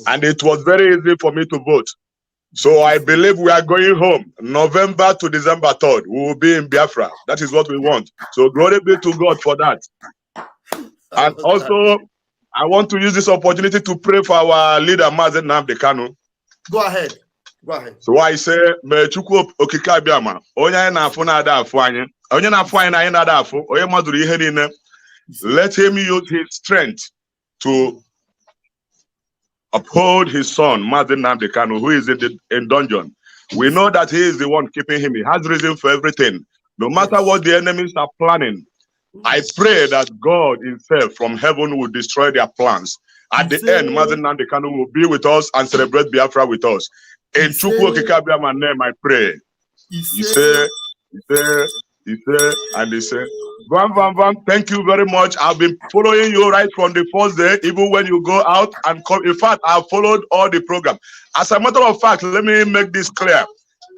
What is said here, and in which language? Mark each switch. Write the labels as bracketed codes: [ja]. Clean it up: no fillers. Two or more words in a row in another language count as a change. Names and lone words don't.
[en] And it was very easy for me to vote. So I believe we are going home November to December 3rd. We will be in Biafra. That is what we want. So glory be to God for that. And also, I want to use this opportunity to pray for our leader, Mazen Nnamdi Kanu. Go ahead. So I say, may [ig] Chukwu okike abịama, onye anyị na-afụ na-ada afụ anyị, onye na-afụ anyị na anyị na-ada afụ, onye madụrụ ihe niile. [en] Let him use his strength to uphold his son, Mazen Nnamdi Kanu, who is in dungeon. We know that he is the one keeping him. He has reason for everything. No matter what the enemies are planning, I pray that God himself from heaven will destroy their plans. At the end, Mazen Nnamdi Kanu will be with us and celebrate Biafra with us. In Chukwu okike abịama name, I pray. He say, and he say, Van, thank you very much. I've been following you right from the first day, even when you go out and come. In fact, I've followed all the program. As a matter of fact, let me make this clear.